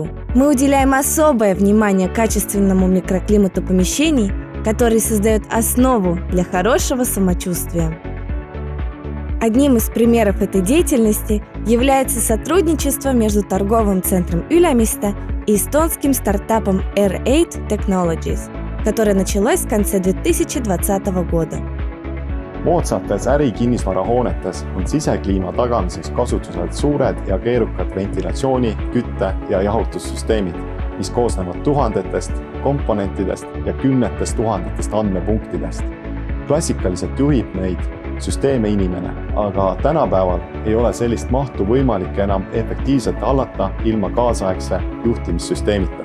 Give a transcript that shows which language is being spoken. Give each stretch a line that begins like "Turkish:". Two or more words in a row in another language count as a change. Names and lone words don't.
Russian: Мы уделяем особое внимание качественному микроклимату помещений, который создает основу для хорошего самочувствия. Одним из примеров этой деятельности является сотрудничество между торговым центром Ülemiste и эстонским стартапом R8 Technologies, которое началось в конце 2020 года.
Estonian: Moodsates ärikinnisvarahoonetes on sisekliima tagamiseks kasutusel suured ja keerukad ventilatsiooni-, kütte- ja jahutussüsteemid, mis koosnevad tuhandetest komponentidest ja kümnetest tuhandetest andmepunktidest. Klassikaliselt juhib neid süsteeme inimene, aga tänapäeval ei ole sellist mahtu võimalik enam efektiivselt hallata ilma kaasaegse juhtimissüsteemita.